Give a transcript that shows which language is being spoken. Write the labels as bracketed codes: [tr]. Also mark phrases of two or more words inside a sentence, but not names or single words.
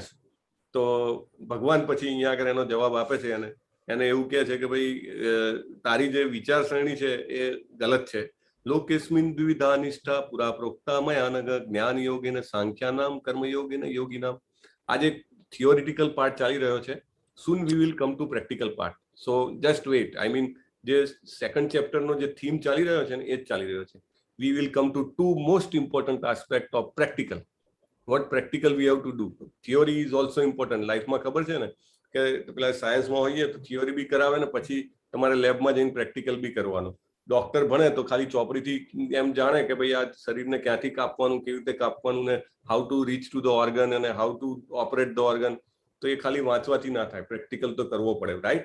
[gu] તો ભગવાન પછી અહીંયા આગળ એનો જવાબ આપે છે. એને એવું કહે છે કે ભાઈ તારી જે વિચારસરણી છે એ ગલત છે. [sa] लोकेस्मिन द्विविधा निष्ठा पुरा प्रोक्ता मयानघ ज्ञान योगेन सांख्यानाम कर्मयोगेन योगिनाम. [gu] આજે [en] theoretical part [gu] ચાલી રહ્યો છે. [en] soon we will come to practical part, so just wait. I mean [gu] જે સેકન્ડ ચેપ્ટરનો જે થીમ ચાલી રહ્યો છે ને એ જ ચાલી રહ્યો છે. [en] we will come to 2 most important aspect of practical. what practical we have to do. theory is also important. [gu] લાઈફમાં ખબર છે ને કે પેલા સાયન્સમાં હોઈએ તો થિયોરી બી કરાવે ને પછી તમારે લેબમાં જઈને પ્રેક્ટિકલ બી કરવાનું. ડોક્ટર ભણે તો ખાલી ચોપડીથી એમ જાણે કે ભાઈ આ શરીરને ક્યાંથી કાપવાનું, કેવી રીતે કાપવાનું ને [en] how to reach to the organ [gu] અને [en] how to operate the organ. [gu] તો એ ખાલી વાંચવાથી ના થાય, પ્રેક્ટિકલ તો કરવો પડે, રાઈટ?